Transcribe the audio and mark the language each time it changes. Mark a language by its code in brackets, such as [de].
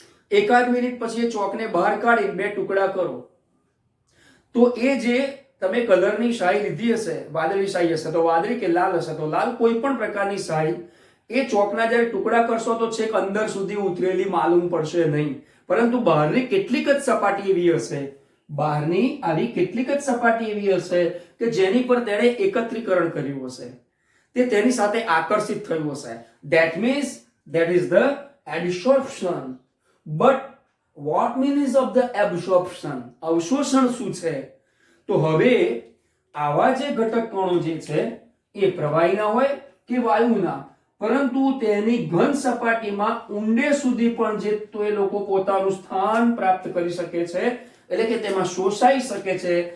[gu] એકાદ મિનિટ પછી એ ચોકને બહાર કાઢી બે ટુકડા કરો, તો એ જે તમે કલરની શાહી લીધી હશે, વાદળી શાહી હશે તો વાદળી, કે લાલ હશે તો લાલ, કોઈ પણ પ્રકારની શાહી, એ ચોકના જ્યારે ટુકડા કરશો તો છેક અંદર સુધી ઉતરેલી માલુમ પડશે નહીં, પરંતુ બહારની કેટલીક જ સપાટી એવી હશે, બહારની આવી કેટલીક જ સપાટી એવી હશે કે જેની પર તેણે એકત્રીકરણ કર્યું હશે, તે તેની સાથે આકર્ષિત થયું હશે. [en] That means that is the adsorption. But what means of the absorption? [gu] અવશોષણ શું છે? તો હવે આવા જે ઘટક કણો જે છે એ પ્રવાહીના હોય કે વાયુના, પરંતુ તેની ઘન સપાટીમાં ઊંડે સુધી પણ જે તો એ લોકો પોતાનું સ્થાન પ્રાપ્ત કરી શકે છે, એટલે કે તેમાં શોષાઈ શકે છે.